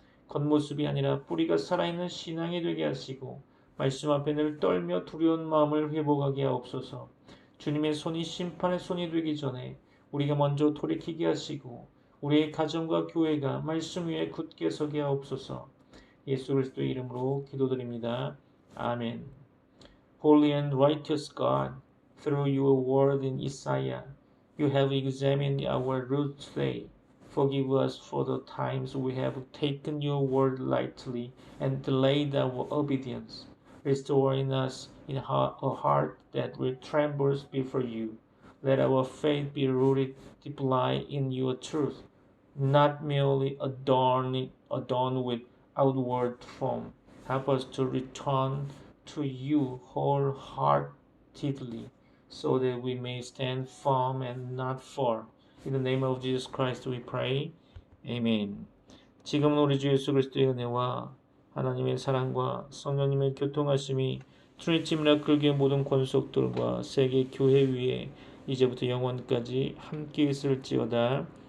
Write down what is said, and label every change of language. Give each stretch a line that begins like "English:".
Korean: 겉모습이 아니라 뿌리가 살아있는 신앙이 되게 하시고 말씀 앞에 늘 떨며 두려운 마음을 회복하게 하옵소서. 주님의 손이 심판의 손이 되기 전에 우리가 먼저 돌이키게 하시고 우리의 가정과 교회가 말씀 위에 굳게 서게 하옵소서. 예수 그리스도의 이름으로 기도드립니다. 아멘.
English: Holy and righteous God, through your word in Isaiah, you have examined our roots today. Forgive us for the times we have taken your word lightly and delayed our obedience. Restore in us a heart that will tremble before you. Let our faith be rooted deeply in your truth, not merely adorned with outward form. Help us to return to you wholeheartedly, so that we may stand firm and not fall. In the name of Jesus Christ we pray. Amen.
Korean: 지금은 우리 주 예수 그리스도의 은혜와 하나님의 사랑과 성령님의 교통하심이 트리니티 미라클교회 모든 권속들과 세계 교회 위에 이제부터 영원까지 함께 있을지어다.